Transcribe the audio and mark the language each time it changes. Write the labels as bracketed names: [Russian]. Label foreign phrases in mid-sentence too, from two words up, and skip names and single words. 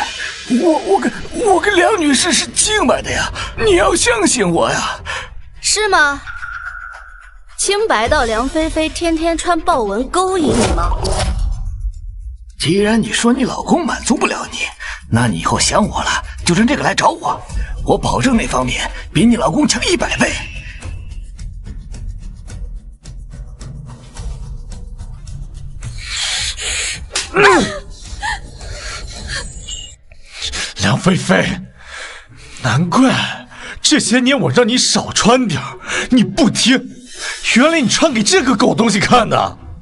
[Chinese] 我跟梁女士是清白的呀，你要相信我呀。是嗎？清白到梁菲菲天天穿豹紋勾引你嗎？既然你說你老公滿足不了你，那你以後想我了，就趁這個來找我，我保證那方面比你老公強100倍。梁菲菲，難怪這些年我讓你少穿點，你不聽，原來你穿給這個狗東西看的。